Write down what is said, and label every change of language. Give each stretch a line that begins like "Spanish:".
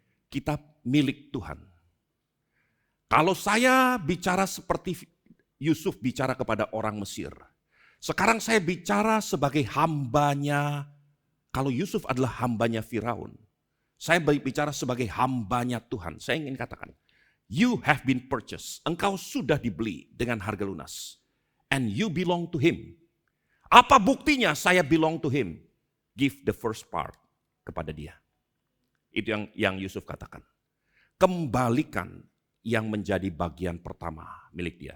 Indonesian: Kita milik Tuhan. Kalau saya bicara seperti Yusuf bicara kepada orang Mesir, sekarang saya bicara sebagai hambanya. Kalau Yusuf adalah hambanya Firaun, saya bicara sebagai hambanya Tuhan. Saya ingin katakan,
English: you have been purchased.
Indonesian: Engkau sudah dibeli dengan harga lunas.
English: And you belong to him.
Indonesian: Apa buktinya saya
English: belong to him? Give the first part
Indonesian: kepada dia. Itu yang Yusuf katakan. Kembalikan yang menjadi bagian pertama milik dia.